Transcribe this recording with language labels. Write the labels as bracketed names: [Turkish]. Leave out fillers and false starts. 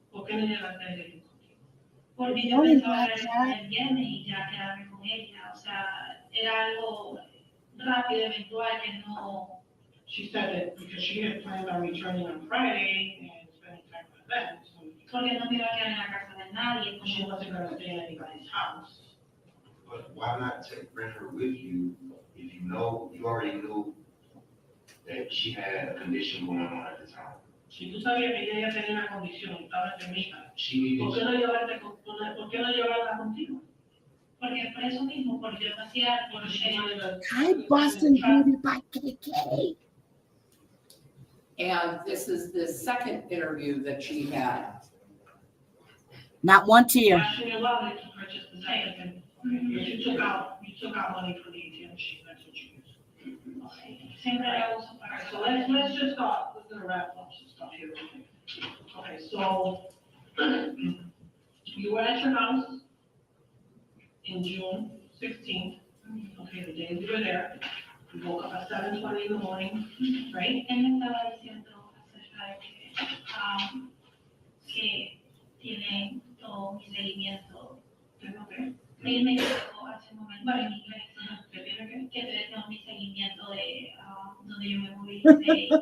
[Spanish] ¿Por qué no llegaste a ir contigo? porque yo pensaba el viernes y ya quedarme con ella, o sea, era algo rápido, eventual, que no. [English] She said that because she had planned on returning on Friday and spending time with them, so [Spanish] Porque no me iba a quedar en la casa de nadie, [English] she [Spanish] como [English] wasn't gonna stay in anybody's house. But why not bring her with you if you already knew that she had a condition going on at the time? [Spanish] Si tú sabías que ella ya tenía una condición, estaba enfermita, [English] She needed [Spanish] ¿por qué no llevarla contigo? porque por eso mismo, por yo pasear, por [English] Hi, Boston Beauty by KK. And this is the second interview that she had. Not one tear. Asking your mother to purchase the second, you took out money for the ATM machine, that's what you used. [Spanish] siempre la uso para [English] Alright, so let's just start, we're gonna wrap up some stuff here. Okay, so you were at your house in June 16th, okay, the day we were there. You woke up at 7:20 in the morning, right? [Spanish] Él me estaba diciendo acerca de que tiene todo mi seguimiento. [English] Okay. [Spanish] Él me dijo hace un momento en inglés ¿Qué tiene que? que tiene todo mi seguimiento de donde yo me movilicé.